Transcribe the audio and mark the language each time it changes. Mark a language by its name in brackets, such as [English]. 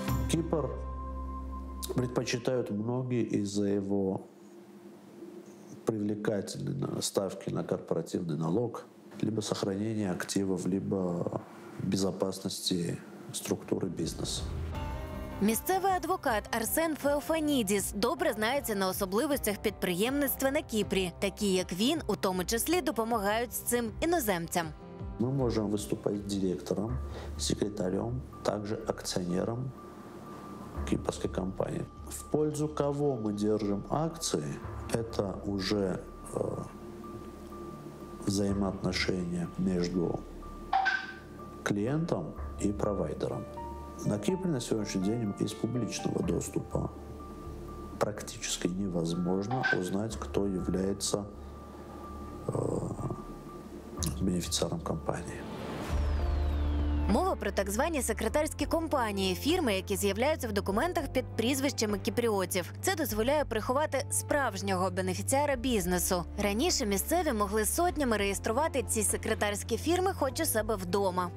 [Russian] Кипр предпочитают многие из-за его привлекательной ставки на корпоративный налог, либо сохранения активов, либо безопасности структуры бизнеса. [Ukrainian] Місцевий адвокат Арсен Феофанідіс добре знається на особливостях підприємництва на Кіпрі, такі як він, у тому числі, допомагають з цим іноземцям. [Russian] Мы можем выступать директором, секретарем, также акционером кипрской компании. В пользу кого мы держим акции, это уже взаимоотношения между клиентом и провайдером. На Кипре на сегодняшний день из публичного доступа практически невозможно узнать, кто является [Ukrainian] бенефіціаром компанії. Мова про так звані секретарські компанії, фірми, які з'являються в документах під прізвищами кіпріотів. Це дозволяє приховати справжнього бенефіціара бізнесу. Раніше місцеві могли сотнями реєструвати ці секретарські фірми хоч у себе вдома.